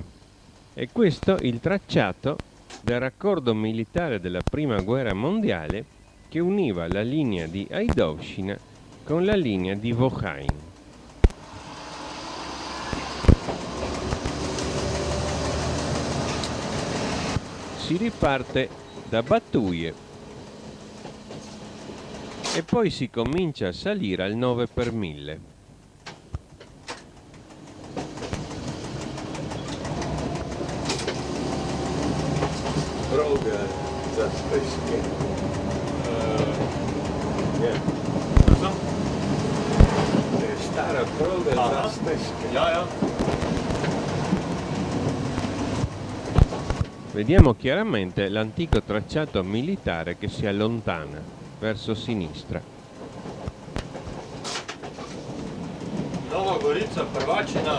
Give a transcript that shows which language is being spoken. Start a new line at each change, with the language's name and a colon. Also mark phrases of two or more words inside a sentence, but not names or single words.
Italian: E questo il tracciato del raccordo militare della Prima Guerra Mondiale che univa la linea di Hajdovština con la linea di Vochain. Si riparte da Battuie e poi si comincia a salire al 9 per 1000.
Slovenian: Droga za stešky. Nie. Co? To je stara proga za stešky. Ja.
Italian: Vediamo chiaramente l'antico tracciato militare che si allontana verso sinistra. Nova Gorica, prvačina.